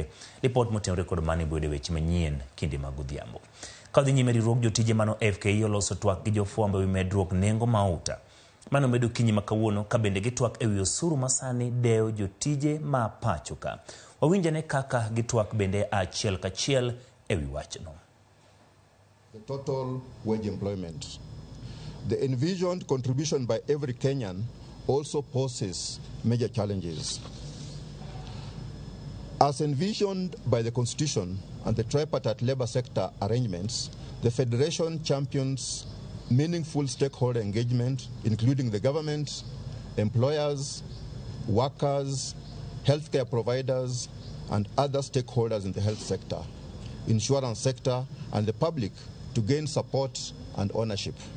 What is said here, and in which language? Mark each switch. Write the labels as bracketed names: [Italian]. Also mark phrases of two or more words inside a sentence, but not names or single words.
[Luo (Kenya and Tanzania)] Report motenore kod mani bwede weche manyien kinde mag odhiambo. Ka dhi nyime riwruok jotije mano FKE oloso twak gi jofwambo ewi medruok nengo mauta. Mano medo kinyi ma kawuono ka bende gitwak ewi osuru masani deo jotije ma pacho ka. Wawinjane kaka gitwak bende achiel kachiel ewi wachno. [English] The total wage employment. The envisioned contribution by every Kenyan also poses major challenges. As envisioned by the Constitution and the tripartite labor sector arrangements, the Federation champions meaningful stakeholder engagement, including the government, employers, workers, healthcare providers, and other stakeholders in the health sector, insurance sector, and the public to gain support and ownership.